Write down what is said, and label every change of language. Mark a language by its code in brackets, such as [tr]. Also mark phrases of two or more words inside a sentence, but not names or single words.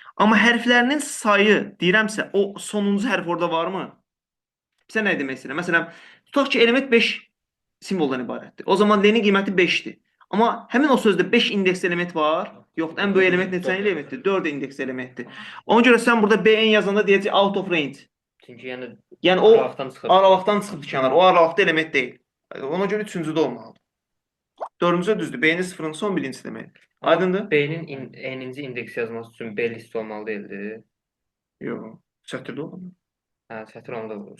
[az] Amma hərflərinin sayı deyirəmsə, o sonuncu hərf orada varmı? Sən nə demək istəyirəm? Məsələn, tutaq ki, element 5 simvoldan ibarətdir. O zaman L-nin qiyməti 5-dir. Amma həmin o sözdə 5 indeks element var. Yoxdur. Ən böyük element neçə elementdir? 4 indeks elementdir. Ona görə sən burada BN yazanda deyəcək [en] out of range. [az] Çünki yəni Yəni o aralaqdan çıxır. aralaqdan çıxıb kənar. O aralaqda element deyil. Ona görə üçüncüdə olmalıdır. Dördüncü düzdür. B-nin sıfırın son birinci deməkdir. Aydındır? B-nin N-ci indeksi yazması üçün B listi olmalı deyildi. Yox. Sətirdə olur. Hə, sətr onda olur.